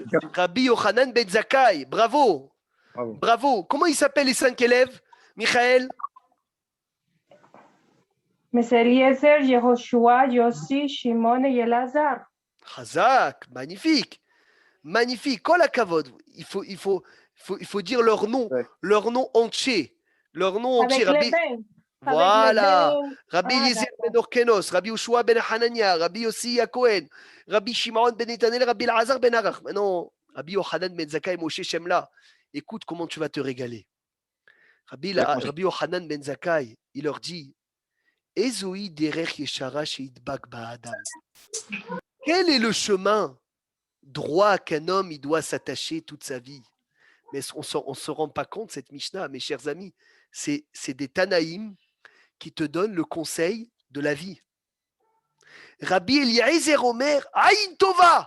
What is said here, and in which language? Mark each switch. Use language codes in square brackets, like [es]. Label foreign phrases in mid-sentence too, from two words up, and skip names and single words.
[fr] Rabbi Yochanan ben Zakkai. Bravo. Bravo. Comment il s'appelle les 5 élèves, Michael? Mais c'est Eliezer, Yehoshua, Yossi, Shimon et Elazar. Chazak, magnifique. Magnifique. [he] כל הכבוד. [fr] Il faut dire leur nom, leur nom entier. Leur nom entier. Rabbi... Voilà. Rabbi Eliezer ben Orkenos, Rabbi Yoshua ben Hanania, Rabbi Yossi Cohen, Rabbi Shimon ben Netanel, Rabbi Elazar ben Arach. Maintenant, Rabbi Yochanan ben Zakkai, Moshe Shemla. Écoute comment tu vas te régaler. Rabbi Yochanan ben Zakkai, il leur dit [he] איזוהי דרך ישרה שידבק בה האדם. [fr] Quel est le chemin droit qu'un homme il doit s'attacher toute sa vie? Mais on ne se rend pas compte, cette Mishnah, mes chers amis, c'est des Tanaïm qui te donnent le conseil de la vie. [he] רבי אליעזר אומר עין טובה.